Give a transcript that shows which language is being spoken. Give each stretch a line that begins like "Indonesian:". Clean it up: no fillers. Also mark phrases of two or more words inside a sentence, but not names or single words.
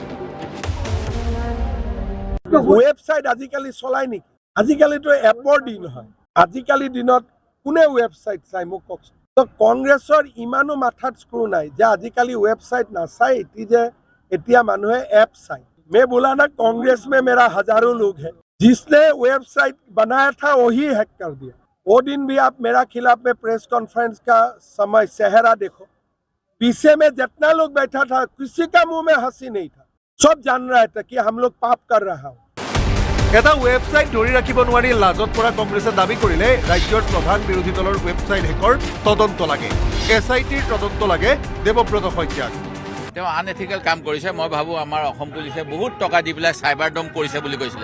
Assamese: ৱেবছাইট আজিকালি চলাই নেকি? আজিকালিতো এপৰ দিন হয়। আজিকালি দিনত কোনে ৱেবছাইট চাই মোক কওকচোন। তো কংগ্ৰেছৰ ইমানো মাথাত স্ক্ৰু নাই যে আজিকালি ৱেবছাইট নাচাই, এতিয়া মানুহে এপ চাই।
Hindi: मैं बोला ना कांग्रेस में मेरा हजारों लोग हैं, जिसने वेबसाइट बनाया था वही हैक कर दिया। वो दिन भी आप मेरा खिलाफ में
English: press conference
Hindi: का समय चेहरा देखो, पीछे में जितना लोग बैठा था किसी का मुंह में हंसी नहीं था। सब जान रहा था कि हम लोग पाप कर रहा हूँ।
Assamese: এটা ৱেবছাইট ধৰি ৰাখিব নোৱাৰি লাজত পৰা কংগ্ৰেছে দাবী কৰিলে ৰাজ্যৰ প্ৰধান বিৰোধী দলৰ ৱেবছাইট হেকৰ তদন্ত লাগে। SITৰ তদন্ত লাগে দেৱব্ৰত শইকীয়াক। তেওঁ আনএথিকেল কাম কৰিছে। মই ভাবোঁ আমাৰ অসম পুলিচে বহুত টকা দি পেলাই চাইবাৰ ডম কৰিছে বুলি কৈছিলে।